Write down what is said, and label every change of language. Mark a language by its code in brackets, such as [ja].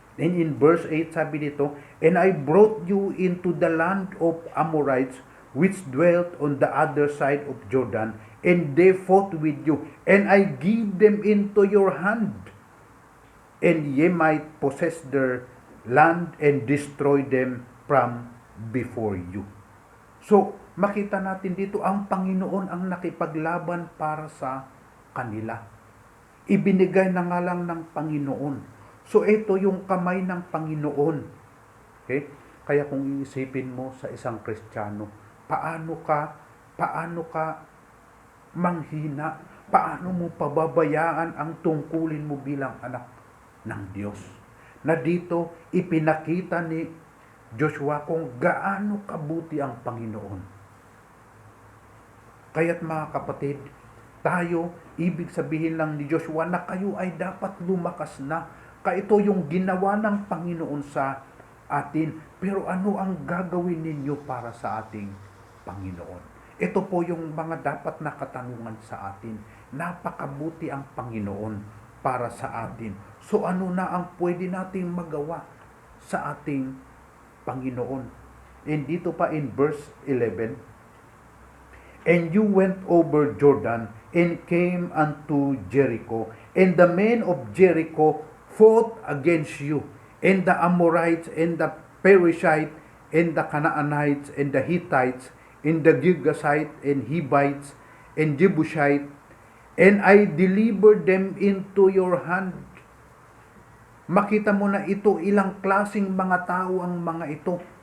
[en] And in verse 8, [tl] sabi dito, [en] and I brought you into the land of Amorites, which dwelt on the other side of Jordan, and they fought with you, and I gave them into your hand, and ye might possess their land and destroy them from before you. [tl] So, makita natin dito, ang Panginoon ang nakipaglaban para sa kanila. Ibinigay na nga lang ng Panginoon. So, ito yung kamay ng Panginoon. Okay? Kaya kung iisipin mo sa isang Kristiyano, paano ka manghina? Paano mo pababayaan ang tungkulin mo bilang anak ng Diyos? Na dito, ipinakita ni Joshua kung gaano kabuti ang Panginoon. Kaya't mga kapatid, tayo, ibig sabihin lang ni Joshua na kayo ay dapat lumakas na. Ito yung ginawa ng Panginoon sa atin. Pero ano ang gagawin ninyo para sa ating Panginoon? Ito po yung mga dapat na katanungan sa atin. Napakabuti ang Panginoon para sa atin. So ano na ang pwede nating magawa sa ating Panginoon? [en] And [tl] dito pa [en] in verse 11, and you went over Jordan and came unto Jericho, and the men of Jericho fought against you, and the Amorites, and the Perizzites, and the Canaanites, and the Hittites, and the Girgashites, and Hivites, and Jebusites, and I delivered them into your hand. [tl] Makita mo na ito, ilang klaseng mga tao ang mga ito.